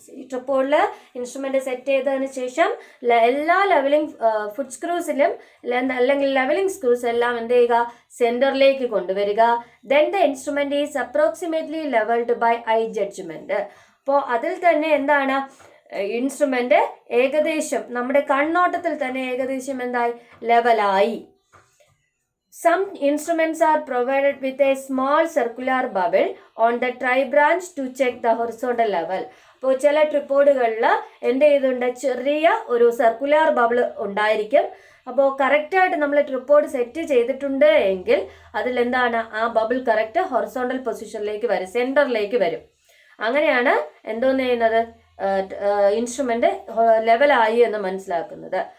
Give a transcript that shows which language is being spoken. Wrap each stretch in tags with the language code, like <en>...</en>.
<ml>ഈ ട്രിപ്പോഡിൽ instrument set ചെയ്തതിന് ശേഷം എല്ലാ ലെവലിംഗ് ഫുഡ് സ്ക്രൂസിലും അല്ലെങ്കിൽ ലെവലിംഗ് സ്ക്രൂസ് എല്ലാം എന്ത് ചെയ്യുക, സെൻറ്ററിലേക്ക് കൊണ്ടുവരിക.</ml> <en>Then the instrument is approximately levelled by eye judgement.</en> <ml>അപ്പോൾ അതിൽ തന്നെ എന്താണ് ഇൻസ്ട്രുമെന്റ് ഏകദേശം നമ്മുടെ കണ്ണോട്ടത്തിൽ തന്നെ ഏകദേശം എന്തായി, ലെവലായി.</ml> <en>Some instruments are provided with a small circular bubble on the tri-branch to check the horizontal level.</en> <ml>അപ്പോൾ ചില ട്രിപ്പോഡുകളിൽ എന്ത് ചെയ്തിട്ടുണ്ട്, ചെറിയ ഒരു സർക്കുലർ ബബിൾ ഉണ്ടായിരിക്കും. അപ്പോൾ കറക്റ്റായിട്ട് നമ്മൾ ട്രിപ്പോഡ് സെറ്റ് ചെയ്തിട്ടുണ്ട് എങ്കിൽ അതിലെന്താണ്, ആ ബബിൾ കറക്റ്റ് ഹൊറിസോണ്ടൽ പൊസിഷനിലേക്ക് വരും, സെൻറ്ററിലേക്ക് വരും. അങ്ങനെയാണ് എന്തോന്ന് ചെയ്യുന്നത്, ഇൻസ്ട്രുമെന്റ് ലെവലായി എന്ന് മനസ്സിലാക്കുന്നത്.</ml>